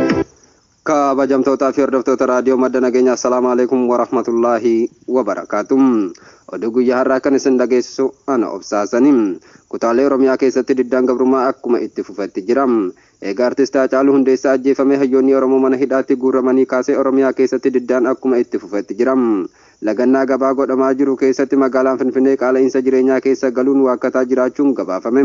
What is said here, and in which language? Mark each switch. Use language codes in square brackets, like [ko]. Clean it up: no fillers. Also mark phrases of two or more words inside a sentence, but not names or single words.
[om] Kabajamtoota fi hordoftoota raadiyoo madda nageenyaa [ar] السلام عليكم ورحمة الله وبركاته. [om] oduu guyyaa har'aa kan isin dhageessisu ana obsaasanii kutaalee Oromiyaa keessatti diddaan gabrummaa akkuma itti fufetti jira. Egaa artist Haacaaluu Hundeessaa ajjeefamee hayyoonni Oromoo mana hidhaatti guuramanii kaasee Oromiyaa keessatti diddaan akkuma itti fufetti jira. Lagannaa gabaa godhamaa jiru keessatti magaalaan Finfinnee qaala'insa jireenyaa keessa galuun waakkataa jiraachuun gabaafame.